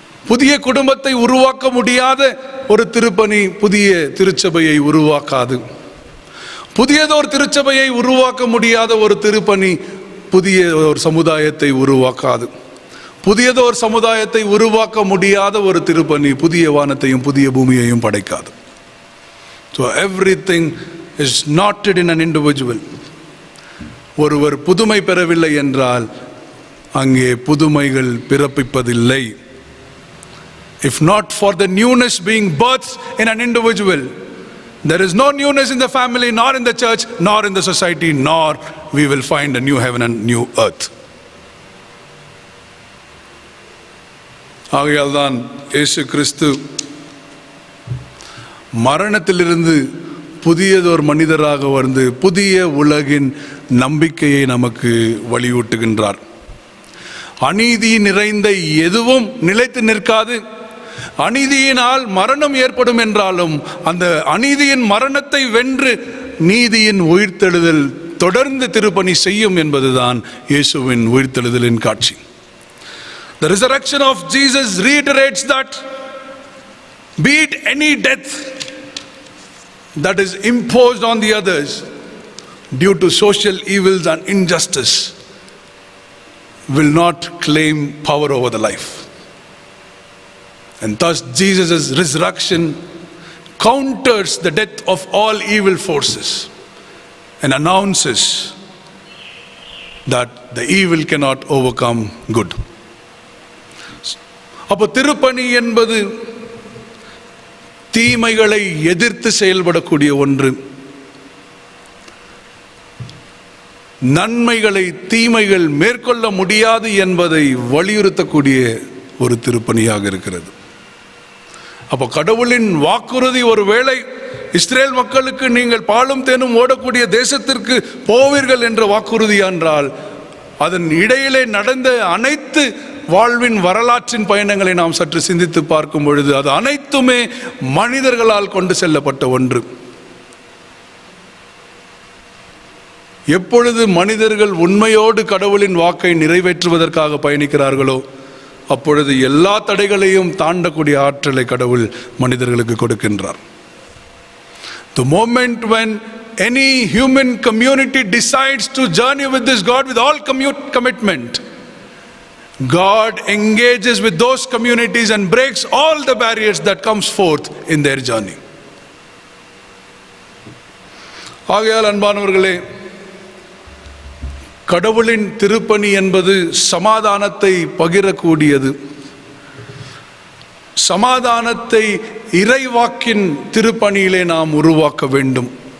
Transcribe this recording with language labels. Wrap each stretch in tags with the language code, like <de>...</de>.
<ta>புதிய குடும்பத்தை உருவாக்க முடியாத ஒரு திருப்பணி புதிய திருச்சபையை உருவாக்காது. புதியதோர் திருச்சபையை உருவாக்க முடியாத ஒரு திருப்பணி புதிய ஒரு சமுதாயத்தை உருவாக்காது. புதியதோர் சமுதாயத்தை உருவாக்க முடியாத ஒரு திருப்பணி புதிய வானத்தையும் புதிய பூமியையும் படைக்காது.</ta> <en>So everything is knotted in an individual.</en> <ta>ஒருவர் புதுமை பெறவில்லை என்றால் அங்கே புதுமைகள் பிறப்பிப்பதில்லை.</ta> <en>If not for the newness being birthed in an individual, There is no newness in the family, nor in the church, nor in the society, nor we will find a new heaven and new earth.</en> <ta>ஆகையால் தான் இயேசு கிறிஸ்து மரணத்திலிருந்து புதியதொரு மனிதராக வந்து புதிய உலகின் நம்பிக்கையை நமக்கு வலியூட்டுகின்றார். அநீதி நிறைந்த எதுவும் நிலைத்து நிற்காது. அநீதியினால் மரணம் ஏற்படும் என்றாலும் அந்த அநீதியின் மரணத்தை வென்று நீதியின் உயிர்த்தெழுதல் தொடர்ந்து திருப்பணி செய்யும் என்பதுதான் இயேசுவின் உயிர்த்தெழுதலின் காட்சி.</ta> <en>The resurrection of Jesus reiterates that be it any death that is imposed on the others due to social evils and injustice will not claim power over the life. And thus Jesus' resurrection counters the death of all evil forces and announces that the evil cannot overcome good.</en> <ta>அப்போ திருப்பணி என்பது தீமைகளை எதிர்த்து செயல்படக்கூடிய ஒன்று. நன்மைகளை தீமைகள் மேற்கொள்ள முடியாது என்பதை வலியுறுத்தக்கூடிய ஒரு திருப்பணியாக இருக்கிறது. அப்போ கடவுளின் வாக்குறுதி, ஒருவேளை இஸ்ரேல் மக்களுக்கு நீங்கள் பாலும் தேனும் ஓடக்கூடிய தேசத்திற்கு போவீர்கள் என்ற வாக்குறுதி என்றால், அதன் இடையிலே நடந்த அனைத்து வாழ்வின் வரலாற்றின் பயணங்களை நாம் சற்று சிந்தித்து பார்க்கும் பொழுது அது அனைத்துமே மனிதர்களால் கொண்டு செல்லப்பட்ட ஒன்று. எப்பொழுது மனிதர்கள் உண்மையோடு கடவுளின் வாக்கை நிறைவேற்றுவதற்காக பயணிக்கிறார்களோ அப்பொழுது எல்லா தடைகளையும் தாண்டக்கூடிய ஆற்றலை கடவுள் மனிதர்களுக்கு கொடுக்கின்றார்.</ta> <en>The moment when any human community decides to journey with this God with all commitment, God engages with those communities and breaks all the barriers that comes forth in their journey.</en> <ta>ஆகையால் அன்பானவர்களே, கடவுளின் திருப்பணி என்பது சமாதானத்தை பகிரக்கூடியது. சமாதானத்தை இறைவாக்கின் திருப்பணியிலே நாம் உருவாக்க வேண்டும்.</ta>